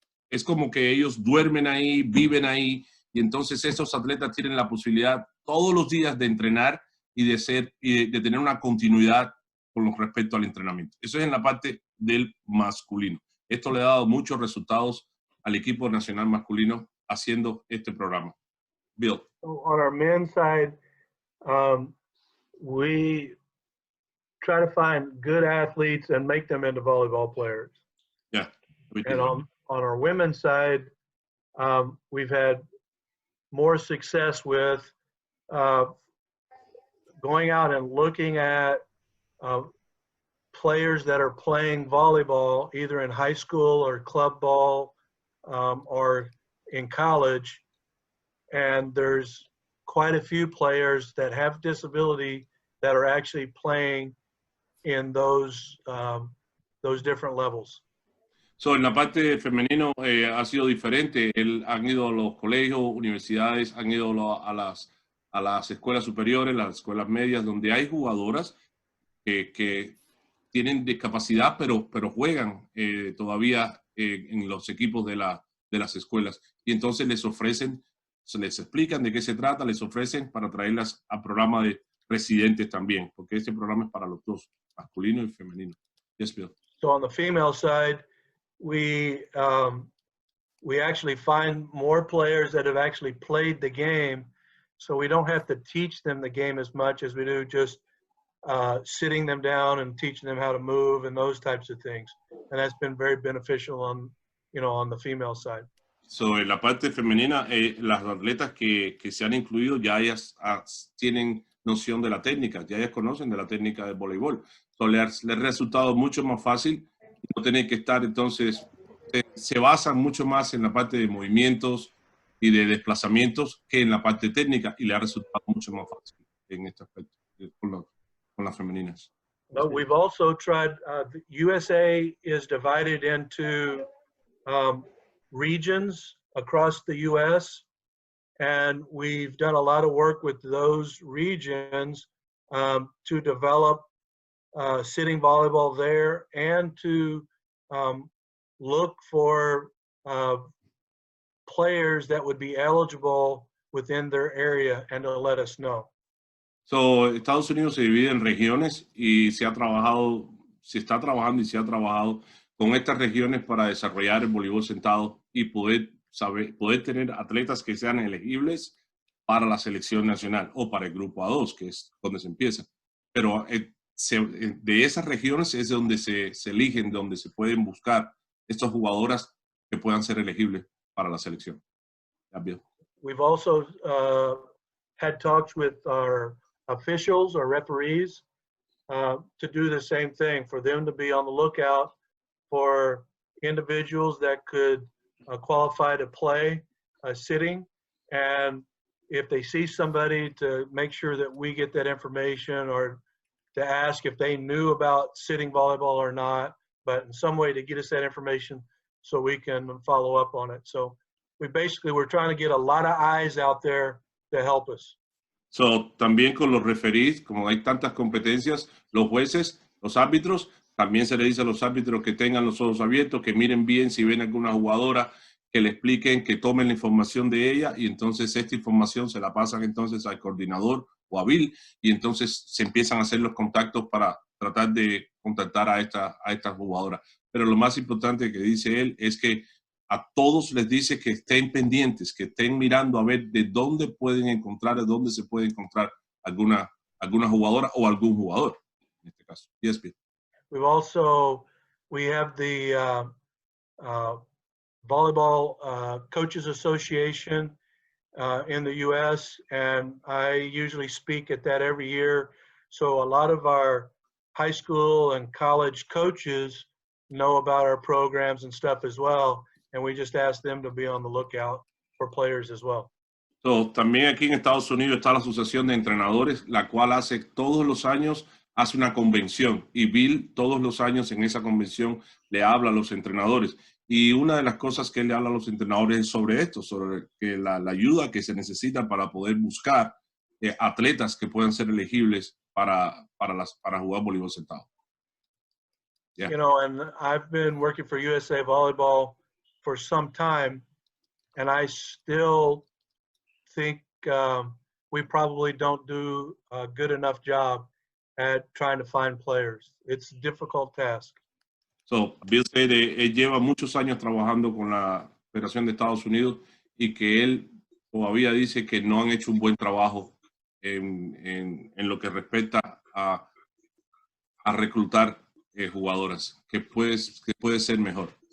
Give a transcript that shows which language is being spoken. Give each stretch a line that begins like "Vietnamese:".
Spanish: Es como que ellos duermen ahí, viven ahí, y entonces esos atletas tienen la posibilidad todos los días de entrenar y de tener una continuidad con respecto al entrenamiento. Eso es en la parte del masculino. Esto le ha dado muchos resultados al equipo nacional masculino haciendo este programa. Bill.
English: On our men's side, we try to find good athletes and make them into volleyball players. Yeah. And on our women's side, we've had more success with going out and looking at players that are playing volleyball either in high school or club ball or in college. And there's quite a few players that have disability that are actually playing in those different levels.
Spanish: So, en la parte femenino ha sido diferente. Han ido a los colegios, universidades, han ido a las escuelas superiores, las escuelas medias, donde hay jugadoras que tienen discapacidad, pero juegan todavía en los equipos de las escuelas. Y entonces les explican de qué se trata, les ofrecen para traerlas al programa de residentes también, porque este programa es para los dos, masculino y femenino.
English: Yes, Bill. So on the female side, we actually find more players that have actually played the game, so we don't have to teach them the game as much as we do just sitting them down and teaching them how to move and those types of things. And that's been very beneficial on the female side.
Spanish: So, en la parte femenina, las atletas que se han incluido ya ellas tienen noción de la técnica, ya ellas conocen de la técnica del voleibol. So, les ha resultado mucho más fácil no tener que estar, entonces, se basan mucho más en la parte de movimientos y de desplazamientos que en la parte técnica, y le ha resultado mucho más fácil en este aspecto con las femeninas.
English: But we've also tried, the USA is divided into regions across the US, and we've done a lot of work with those regions to develop sitting volleyball there and to look for players that would be eligible within their area and to let us know.
Spanish: So, Estados Unidos se divide en regiones y se está trabajando con estas regiones para desarrollar el voleibol sentado y poder tener atletas que sean elegibles para la selección nacional o para el grupo A2, que es donde se empieza. Pero de esas regiones es donde se eligen, donde se pueden buscar estas jugadoras que puedan ser elegibles para la selección. También.
English: We've also had talks with our officials or referees to do the same thing, for them to be on the lookout for individuals that could qualify to play sitting, and if they see somebody, to make sure that we get that information, or to ask if they knew about sitting volleyball or not, but in some way to get us that information so we can follow up on it. So we're trying to get a lot of eyes out there to help us.
Spanish: So, también con los referees, como hay tantas competencias, los jueces, los árbitros, también se le dice a los árbitros que tengan los ojos abiertos, que miren bien si ven alguna jugadora, que le expliquen, que tomen la información de ella, y entonces esta información se la pasan entonces al coordinador o a Bill, y entonces se empiezan a hacer los contactos para tratar de contactar a estas jugadoras. Pero lo más importante que dice él es que a todos les dice que estén pendientes, que estén mirando a ver de dónde pueden encontrar, de dónde se puede encontrar alguna jugadora o algún jugador, en este caso.
English: Yes, Bill. We have the Volleyball Coaches Association in the U.S., and I usually speak at that every year. So a lot of our high school and college coaches know about our programs and stuff as well, and we just ask them to be on the lookout for players as well.
Spanish: So, también aquí en Estados Unidos está la Asociación de Entrenadores, la cual hace todos los años hace una convención, y Bill todos los años en esa convención le habla a los entrenadores. Y una de las cosas que él le habla a los entrenadores es sobre esto, sobre que la ayuda que se necesita para poder buscar atletas que puedan ser elegibles para jugar voleibol sentado.
English: Yeah. You know, and I've been working for USA Volleyball for some time, and I still think we probably don't do a good enough job at trying to find players. It's a difficult task. So, Bill said
Spanish: él lleva muchos años trabajando con la Federación de Estados Unidos y que él todavía dice que no han hecho un buen trabajo en lo que respecta a reclutar jugadoras, que puede ser mejor.